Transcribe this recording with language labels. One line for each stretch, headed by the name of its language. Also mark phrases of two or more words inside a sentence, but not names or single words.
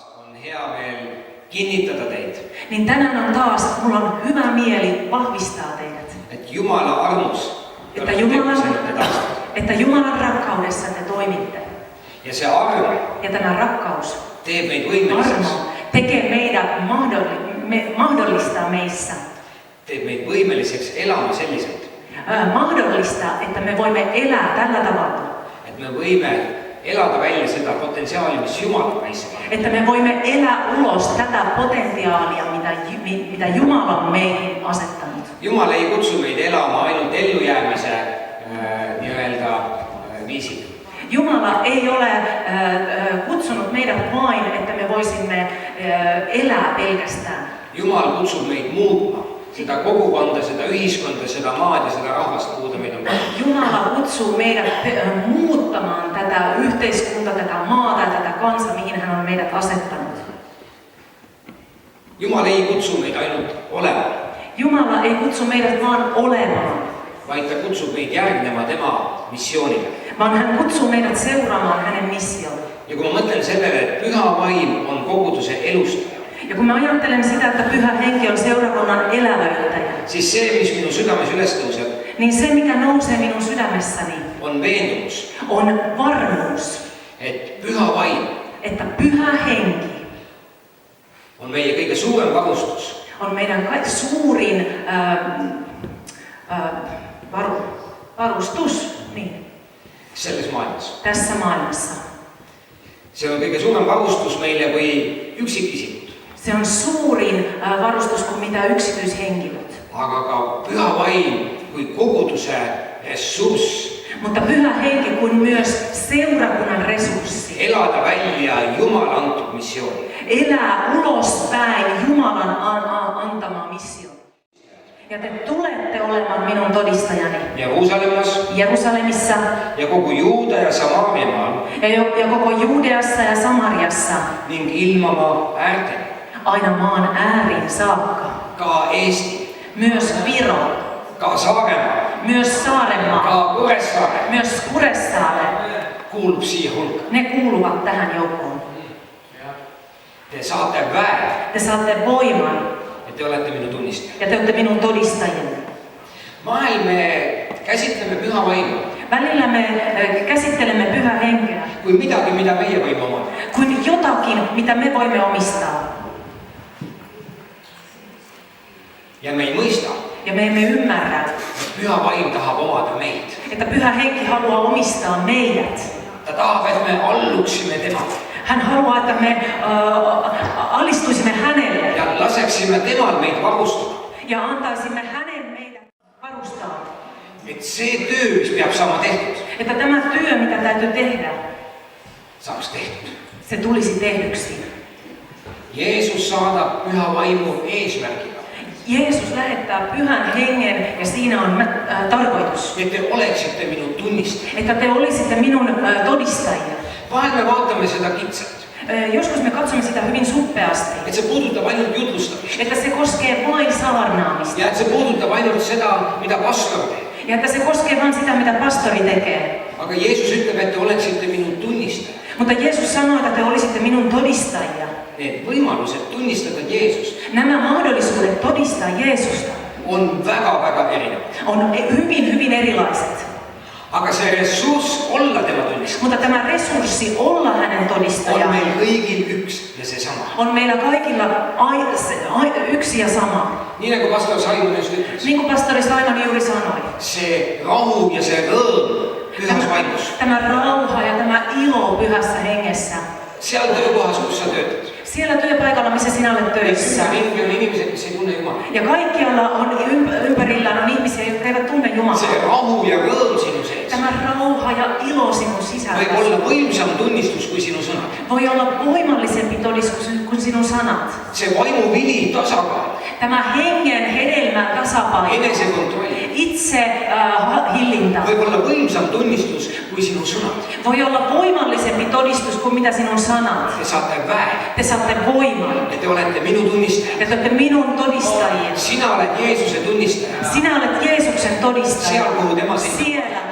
Estonian: On hea meel kinnitada teid,
Finnish: Niin tänään on taas, mulla on hyvä mieli vahvistaa teidät.
Estonian: et Jumala armus te
Finnish: Että olete Jumalan,
Estonian: tegutsenud edasi.
Finnish: että Jumalan rakkaudessa te toimitte.
Estonian: Ja se arm
Finnish: Ja tämä rakkaus,
Estonian: teeb meid võimeliseks,
Finnish: armo, tekee meidät mahdollistaa meissä.
Estonian: teeb meid võimeliseks elama selliselt,
Finnish: Mahdollistaa, että me voimme elää tällä tavalla.
Estonian: et me võime elada välja seda potentsiaali, mis Jumal on meisse pannud.
Finnish: Että me voimme elää ulos tätä potentiaalia, mitä Jumala on meihin asettanut.
Estonian: Jumal ei kutsu meid elama ainult ellujäämise nii-öelda viisil.
Finnish: Jumala ei ole kutsunut meidät vain, että me voisimme elää pelkästään.
Estonian: Jumal kutsub meid muutma seda kogukonda, seda ühiskonda, seda maad ja seda rahvast, kuhu ta meid on pannud.
Finnish: Jumala kutsuu meidät muuttamaan tätä yhteiskuntaa, tätä maata, tätä kansaa, mihin hän on meidät asettanut.
Estonian: Jumal ei kutsu meid ainult olema,
Finnish: Jumala ei kutsu meidät vaan olemaan,
Estonian: vaid ta kutsub meid järgnema tema missioonile.
Finnish: vaan hän kutsuu meidät seuraamaan hänen missioon.
Estonian: Ja kun ma mõtlen sellele, et püha vaim on koguduse elustaja,
Finnish: Ja kun mä ajattelen sitä, että Pyhä Henki on seurakunnan elävöittäjä,
Estonian: siis see, mis minu südames üles tõuseb,
Finnish: niin se, mikä nousee minun sydämessäni,
Estonian: on veendumus,
Finnish: on varmuus,
Estonian: et püha vaim
Finnish: että Pyhä Henki
Estonian: on meie kõige suurem varustus
Finnish: on meidän suurin varustus niin,
Estonian: selles maailmas.
Finnish: tässä maailmassa.
Estonian: See on kõige suurem varustus meile kui üksikisikud,
Finnish: Se on suurin varustus kuin mitä yksityishenkilöt.
Estonian: aga ka püha vaim kui koguduse ressurss
Finnish: Mutta Pyhä Henki kuin myös seurakunnan resurssi.
Estonian: elada välja Jumala antud missiooni.
Finnish: Elää ulospäin Jumalan antama missio. Ja te tulette olemaan minun todistajani
Estonian: Jeruusalemmas
Finnish: Jerusalemissa
Estonian: ja kogu Juuda ja Samaaria maal
Finnish: ja koko Juudeassa ja Samariassa,
Estonian: ning ilmamaa äärteni,
Finnish: aina maan ääriin saakka.
Estonian: ka Eesti,
Finnish: Myös Viro,
Estonian: ka Saaremaa,
Finnish: myös Saarenmaa,
Estonian: ka Kuressaare
Finnish: myös Kuressaare.
Estonian: kuulub siia hulka.
Finnish: Ne kuuluvat tähän joukkoon.
Estonian: Te saate väe,
Finnish: Te saatte voiman
Estonian: et te olete minu tunnistajad.
Finnish: ja te olette minun todistajani.
Estonian: Vahel me käsitleme püha vaimu
Finnish: Välillä me käsittelemme Pyhää Henkeä
Estonian: kui midagi, mida meie võime omada.
Finnish: kuin jotakin, mitä me voimme omistaa.
Estonian: Ja me ei mõista,
Finnish: Ja me emme ymmärrä,
Estonian: et püha vaim tahab omada meid.
Finnish: että Pyhä Henki haluaa omistaa meidät.
Estonian: Ta tahab, et me alluksime temale
Finnish: Hän haluaa, että me alistuisimme hänelle
Estonian: ja laseksime temal meid varustada.
Finnish: ja antaisimme hänen meidät varustaa.
Estonian: Et see töö, mis peab saama tehtud,
Finnish: Että tämä työ, mitä täytyy tehdä,
Estonian: saaks tehtud.
Finnish: se tulisi tehdyksi.
Estonian: Jeesus saadab püha vaimu eesmärgiga,
Finnish: Jeesus lähettää Pyhän Hengen ja siinä on tarkoitus,
Estonian: et te oleksite minu tunnistajad.
Finnish: että te olisitte minun todistajia.
Estonian: Vahel me vaatame seda kitsalt,
Finnish: Joskus me katsomme sitä hyvin suppeasti,
Estonian: et see puudutab ainult jutlustamist
Finnish: että se koskee vain saarnaamista
Estonian: ja et see puudutab ainult seda, mida pastor teeb.
Finnish: ja että se koskee vain sitä, mitä pastori tekee.
Estonian: Aga Jeesus ütleb, et te oleksite minu tunnistajad.
Finnish: Mutta Jeesus sanoi, että te olisitte minun todistajia.
Estonian: Need võimalused tunnistada Jeesust
Finnish: Nämä mahdollisuudet todistaa Jeesusta
Estonian: on väga-väga erinevad.
Finnish: on hyvin, hyvin erilaiset.
Estonian: Aga see ressurss olla tema tunnistaja
Finnish: Mutta tämä resurssi olla hänen on todistaja
Estonian: meil kõigil üks ja seesama.
Finnish: on meillä kaikilla yksi ja sama.
Estonian: Nii nagu pastor Simon just ütles,
Finnish: Niin kuin pastori Simon juuri sanoi.
Estonian: see rahu ja see rõõm pühas vaimus,
Finnish: Tämä rauha ja tämä ilo Pyhässä Hengessä.
Estonian: seal töökohas, kus sa töötad.
Finnish: Siellä työpaikalla, missä sinä olet töissä.
Estonian: Ringi on inimesed, kes ei tunne Jumalat.
Finnish: Ja kaikkialla on ympärillään on ihmisiä, jotka eivät tunne Jumalaa.
Estonian: See rahu ja rõõm sinu sees
Finnish: Tämä rauha ja ilo sinun
Estonian: võib
Finnish: sisälläsi
Estonian: olla võimsam tunnistus kui sinu sõnad.
Finnish: voi olla voimallisempi todistus kuin sinun sanat.
Estonian: See vaimu vili, tasakaal,
Finnish: Tämä hengen hedelmä tasapaino,
Estonian: enesekontroll
Finnish: itse hillintä
Estonian: võib olla võimsam tunnistus kui sinu sõnad.
Finnish: voi olla voimallisempi todistus kuin mitä sinun sanat.
Estonian: Te saate väe,
Finnish: Te saatte voiman
Estonian: ja te olete minu tunnistajad.
Finnish: ja te olette minun todistajia.
Estonian: Sina oled Jeesuse tunnistaja.
Finnish: Sinä olet Jeesuksen todistaja
Estonian: Seal, kuhu tema sinna.
Finnish: siellä,